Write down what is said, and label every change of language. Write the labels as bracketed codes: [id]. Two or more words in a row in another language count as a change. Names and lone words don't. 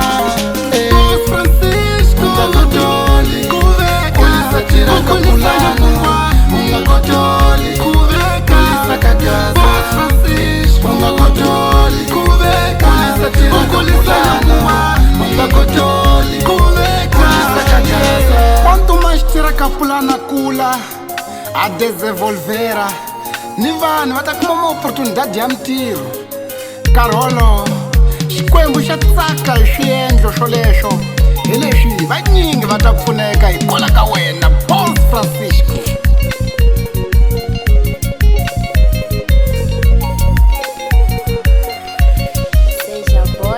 [ts] Boss Francisco u nga kotoli ku veka Tira Kapulana, u nga kotoli ku veka Gaza. Boss Francisco u nga kotoli ku veka Tira Kapulana, u nga kotoli ku veka Gaza. [pt] Quanto mais [ts] Tira Kapulana kula, a desenvolvera, ni vanhu va ta kuma [pt] uma oportunidade [ts] ya mintirho. Nkarhi wolowo Xikwembu xa tsaka hi swiendlo swoleswo, hi leswi vanyingi va ta pfuneka hikwalaho ka wena Boss Francisco. [pt] Seja boy.